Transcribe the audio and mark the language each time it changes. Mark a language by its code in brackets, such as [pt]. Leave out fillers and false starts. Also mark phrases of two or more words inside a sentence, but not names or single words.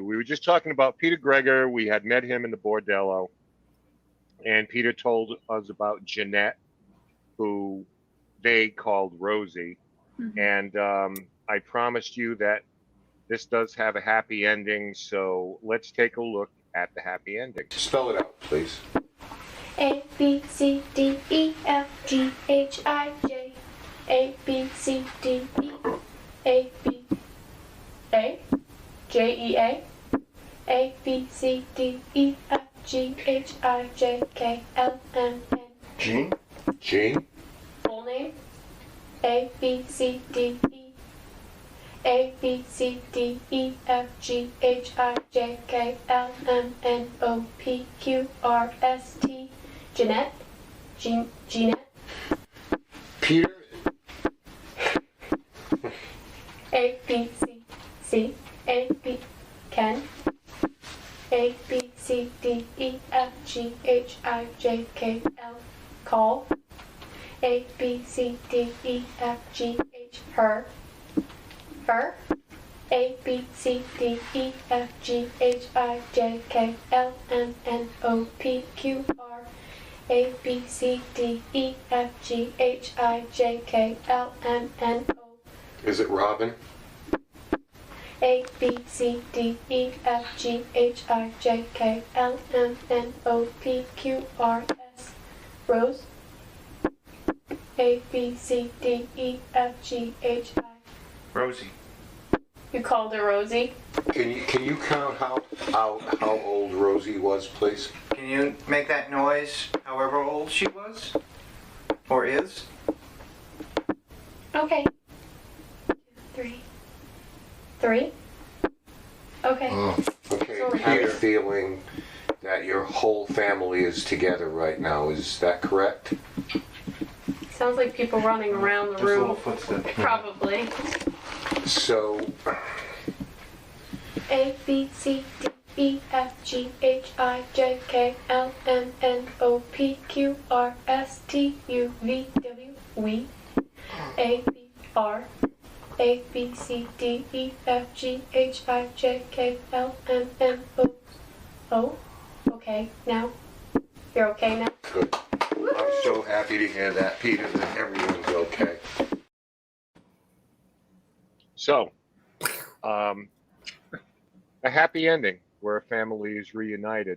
[en] We were just talking about Peter Greger. We had met him in the bordello, and Peter told us about Jeanette, who they called Rosie. Mm-hmm. And I promised you that this does have a happy ending, so let's take a look at the happy ending. Spell it out, please. A B C D E F G H I J A B C D E A B A J E A A B C D E F G H I J K L M N. Gene. Full name A B C D E A B C D E F G H I J K L M N O P Q R S T. Jeanette. Jeanette. Peter. A B C C A B Ken. A B C D E F G H I J K L. Call. A B C D E F G H her. Her. A B C D E F G H I J K L M N O P Q R. A B C D E F G H I J K L M N O. Is it Robin? A B C D E F G H I J K L M N O P Q R S. Rose. A B C D E F G H I. Rosie. You called her Rosie? Can you count how old Rosie was, please? Can you make that noise however old she was? Or is? Okay. 3. 3? Okay. Okay, Sorry. I have a feeling that your whole family is together right now. Is that correct? Sounds like people running around the Just a little room. footstep. Probably. So, A, B, C, D, E, F, G, H, I, J, K, L, M, N, O, P, Q, R, S, T, U, V, W, we. A, B, R, A, B, C, D, E, F, G, H, I, J, K, L, M, N, O. Oh, okay, now. You're okay now? Good. I'm so happy to hear that, Peter, that everyone's okay. So, a happy ending where a family is reunited.